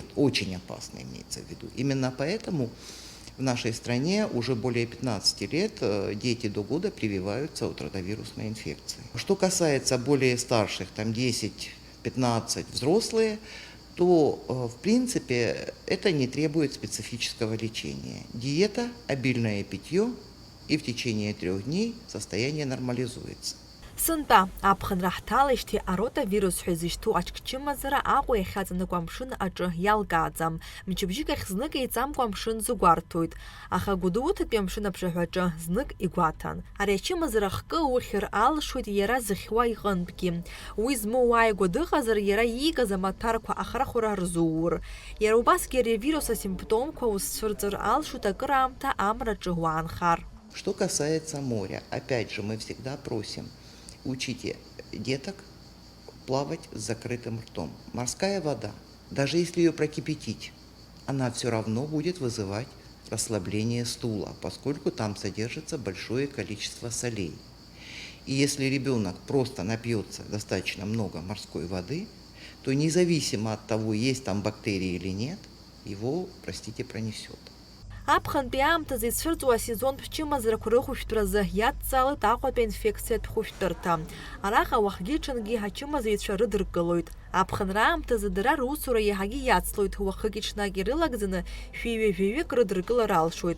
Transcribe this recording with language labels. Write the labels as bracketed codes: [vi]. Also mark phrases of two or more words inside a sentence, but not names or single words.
[ru] Очень опасны, имеется в виду. Именно поэтому в нашей стране уже более 15 лет дети до года прививаются от ротавирусной инфекции. Что касается более старших, там 10-15 взрослые, то в принципе это не требует специфического лечения. Диета, обильное питье, и в течение 3 дней состояние нормализуется. [ab] Сынтәа, аԥхынра ҳҭалеижьҭеи аротавирус ҳәа изышьҭоу аҽкчымазара Аҟәа иахьаҵанакуа амшын аҿы иалкааӡам. Мчыбжьык ахь знык еиҵамкәа амшын зыгәарҭоит. Аха Гәдоуҭатәи амшын аԥшаҳәаҿы знык игәаҭан. Ари ачымазара хкы ухьыр алшоит иара зыхьуа иҟынтәгьы. Уи змоу ааигәа дыҟазар иара иигаз амаҭәарқәа ахрахәара рзуур. Иара убасгьы ари авирус асимптомқәа узцәырҵыр алшоит акыраамҭа амраҿы уаанхар. [ru] Что касается моря, опять же мы всегда просим: учите деток плавать с закрытым ртом. Морская вода, даже если ее прокипятить, она все равно будет вызывать расслабление стула, поскольку там содержится большое количество солей. И если ребенок просто напьется достаточно много морской воды, то независимо от того, есть там бактерии или нет, его, простите, пронесет. [ab] Аԥхынтәи аамҭазы ицәырҵуа асезонтә чымазарақәа рыхәышәтәразы иадҵалеит Аҟәатәи аинфекциатә хәышәтәырҭа. Араҟа уахгьы-ҽынгьы ачымазаҩцәа рыдыркылоит. Аԥхынра аамҭазы дара русура иаҳагьы иацлоит. Уахыки-ҽнаки ирылагӡаны шәиҩажәаҩык рыдыркылар алшоит.